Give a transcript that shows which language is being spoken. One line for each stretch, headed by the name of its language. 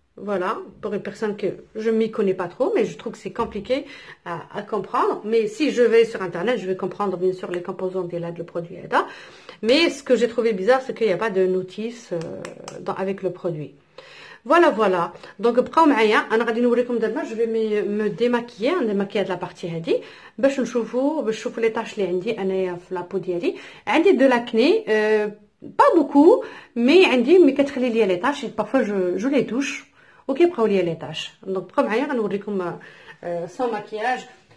French: Voilà, pour une personne que je m'y connais pas trop, mais je trouve que c'est compliqué à comprendre. Mais si je vais sur internet, je vais comprendre bien sûr les composants de le produit. Mais ce que j'ai trouvé bizarre, c'est qu'il n'y a pas de notice avec le produit. Voilà. Donc
Arabic: بقاو معايا, انا غادي نوريكم دابا,
French: je vais me démaquiller, démaquiller de la partie
Arabic: هذه باش نشوفوا
French: les tâches
Arabic: اللي عندي انايا في لابو ديالي. عندي
French: de l'acné, pas beaucoup, mais
Arabic: عندي ملي كتخلي ليا
French: les tâches, et parfois je les touche. Ok,
Arabic: بقاو ليا
French: les tâches. Donc
Arabic: بقاو معايا, غنوريكم
French: sans maquillage.